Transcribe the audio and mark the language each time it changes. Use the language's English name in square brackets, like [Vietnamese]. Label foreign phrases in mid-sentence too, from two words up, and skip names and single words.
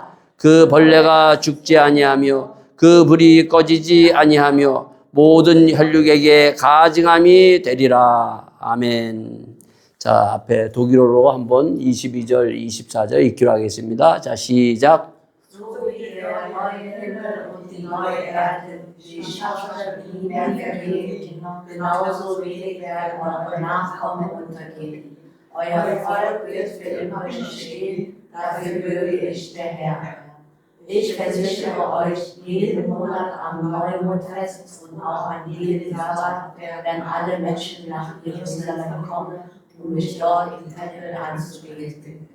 [Korean] 그 벌레가 죽지 아니하며 그 불이 꺼지지 아니하며 모든 혈육에게 가증함이 되리라. 아멘. 자, 앞에 독일어로 한번 22절, 24절 읽기로 하겠습니다. 자, 시작. [German] Euer Volk wird für immer bestehen, dafür würdig ist der Herr. Ich versichere euch, jeden Monat am Neumondfest und auch an jedem Sabbat werden alle Menschen nach Jerusalem kommen, um mich dort im Tempel anzubeten.